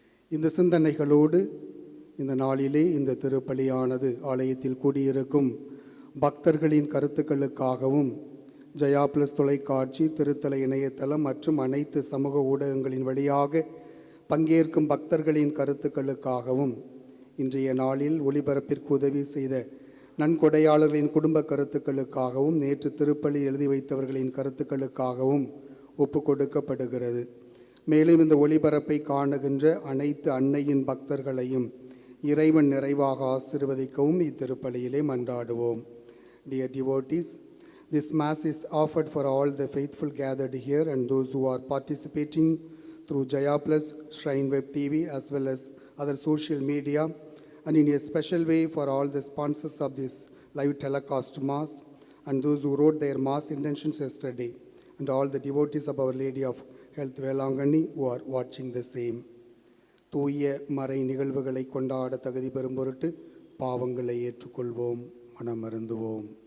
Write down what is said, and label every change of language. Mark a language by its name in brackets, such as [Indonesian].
[Tamil] இந்த சிந்தனைகளோடு இந்த நாளிலே இந்த திருப்பலியானது ஆலயத்தில் கூடியிருக்கும் பக்தர்களின் கருத்துக்களுக்காகவும் ஜெயா பிளஸ் தொலைக்காட்சி, திருத்தல இணையதளம் மற்றும் அனைத்து சமூக ஊடகங்களின் வழியாக பங்கேற்கும் பக்தர்களின் கருத்துக்களுக்காகவும் இன்றைய நாளில் ஒளிபரப்பிற்கு உதவி செய்த நன்கொடையாளர்களின் குடும்ப கருத்துக்களுக்காகவும் நேற்று திருப்பலி எழுதி வைத்தவர்களின் கருத்துக்களுக்காகவும் ஒப்பு கொடுக்கப்படுகிறது. மேலும் இந்த ஒளிபரப்பை காணுகின்ற அனைத்து அன்னையின் பக்தர்களையும் இறைவன் நிறைவாக ஆசீர்வதிக்கவும் இத்திருப்பலியிலே மன்றாடுவோம். [English] Dear devotees, This Mass is offered for all the faithful gathered here and those who are participating through Jaya Plus, Shrine Web TV, as well as other social media, and in a special way for all the sponsors of this live telecast Mass, and those who wrote their Mass intentions yesterday, and all the devotees of Our Lady of Health Velangani who are watching the same. [Tamil] தூய மறை நிகழ்வுகளை கொண்டாட தகுதி பெறும் பொருட்டு பாவங்களை ஏற்றுக்கொள்வோம், மனமருந்துவோம்.